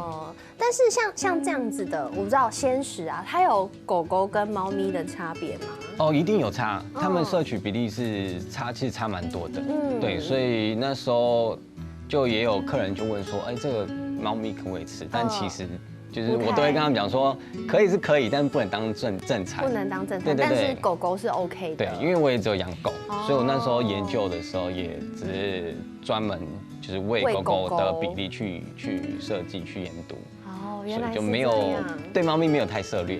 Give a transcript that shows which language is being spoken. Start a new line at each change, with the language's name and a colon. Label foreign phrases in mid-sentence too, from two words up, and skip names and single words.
Chinese: 但是像這樣子的，我不知道鮮食啊，它有狗狗跟貓咪的差別嗎？哦，一定有差，它們攝取比例是其實差蠻多的。對，所以那時候就也有客人就問說，這個貓咪可不可以吃？但其實就是我都會跟他們講說，可以是可以，但不能當正餐。不能當正餐，但是狗狗是 OK 的。對，因為我也只有養狗，所以我那時候研究的時候也只是專門就是餵狗狗的比例去設計去研讀。原来就没有对猫咪没有太涉猎。